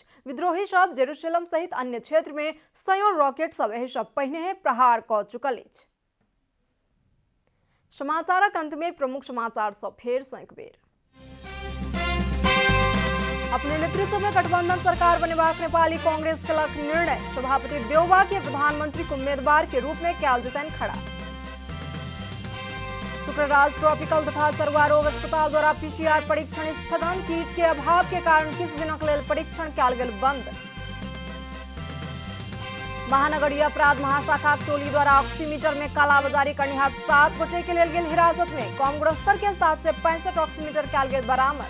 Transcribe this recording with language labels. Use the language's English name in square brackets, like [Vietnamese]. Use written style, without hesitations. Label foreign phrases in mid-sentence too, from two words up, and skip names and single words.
[Maithili] विद्रोही सब जेरूसलम सहित अन्य क्षेत्र में सयों रॉकेट सब एहि सब पहिने प्रहार क चुकल अछि। समाचारक अंत में प्रमुख समाचार सब फेर सँ एक बेर। अपने नेतृत्व में गठबंधन सरकार बनेबाक नेपाली कांग्रेस केलक निर्णय। सभापति देउबा के प्रधानमंत्री के उम्मीदवार के रूप में कयल जेतनि खड़ा। शुक्रराज ट्रॉपिकल तथा सर्वारोग अस्पताल द्वारा पीसीआर परीक्षण स्थगन। किट के अभाव के कारण किछ दिनक लेल परीक्षण कयल गेल बंद। महानगरीय अपराध महाशाखा टोली द्वारा ऑक्सीमीटर में कालाबाजारी करनिहार 7 गोटे के लेल गेल हिरासत में। कम गुणस्तर के 765 ऑक्सीमीटर कयल गेल बरामद।